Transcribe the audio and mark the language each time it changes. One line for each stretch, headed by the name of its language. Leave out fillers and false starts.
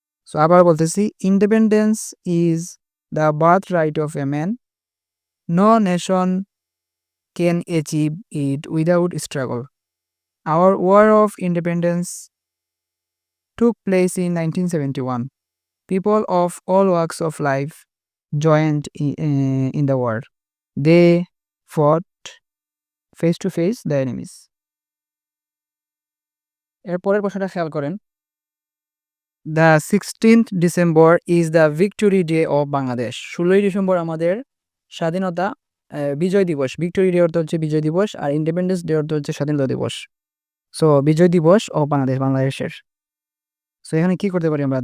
English: so
Bangla: আবার বলতেছি,
English: Independence is the birth right of a man, no nation can achieve it without struggle. Our war of independence took place in 1971. People of all walks of life joined in the war. They fought face to face the enemies.
Bangla: এরপরের প্রশ্নটা খেয়াল করেন।
English: The 16th December is the victory day of Bangladesh.
Bangla: 16ই December আমাদের স্বাধীনতা বিজয় দিবস। Victory day অর্থ হচ্ছে বিজয় দিবস, আর ইন্ডিপেন্ডেন্স ডে অর্থ হচ্ছে স্বাধীনতা দিবস। সো বিজয় দিবস অফ বাংলাদেশ, বাংলাদেশের। সো এখানে কি করতে পারি আমরা?